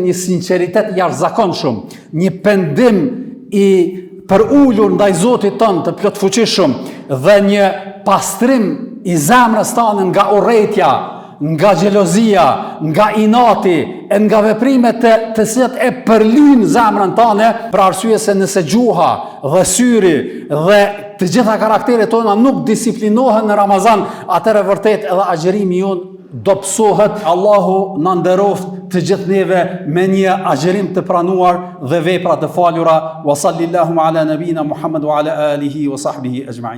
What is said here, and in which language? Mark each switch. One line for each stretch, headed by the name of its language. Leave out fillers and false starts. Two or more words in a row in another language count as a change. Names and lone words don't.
Albanian: një sinqeritet jashtëzakonshëm, një pendim i për ulur ndaj Zotit tënd të plotfuqishëm dhe një pastrim i zemrës tënde nga urrëtia, nga xhelozia, nga inati, e nga veprimet të cilat e përlyn zemrën tënde, për arsye se nëse gjuha dhe syri dhe të gjitha karakteret tona nuk disiplinohen në Ramazan, atëherë vërtet edhe agjerimi jonë do psohet. Allahu na nderoft të gjithë neve me një agjerim të pranuar dhe vepra të falura.
Arabic: وصلى الله على نبينا محمد وعلى آله وصحبه أجمعين.